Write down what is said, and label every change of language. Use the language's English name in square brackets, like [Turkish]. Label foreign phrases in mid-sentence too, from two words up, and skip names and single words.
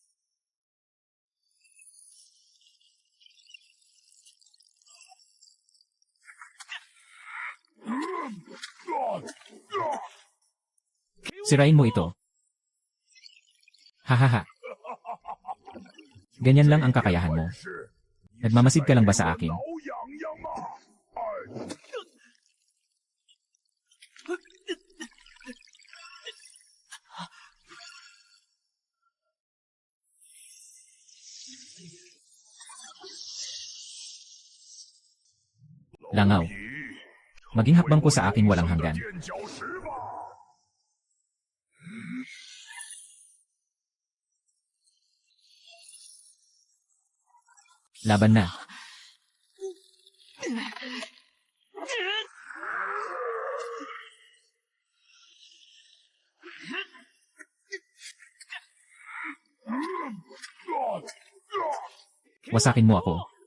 [Filipino] Sirain mo ito. Hahaha. Ganyan lang ang kakayahan mo. [Chinese] 是 [Filipino] Nagmamasid ka lang ba sa akin? [Chinese] 挠痒痒啊！哎， [Filipino] Langaw. [Chinese] 雨， [Filipino] Maging hakbang ko sa aking walang hanggan. [Chinese] 垫脚石吧。 [Filipino] Laban na. Wasakin mo ako.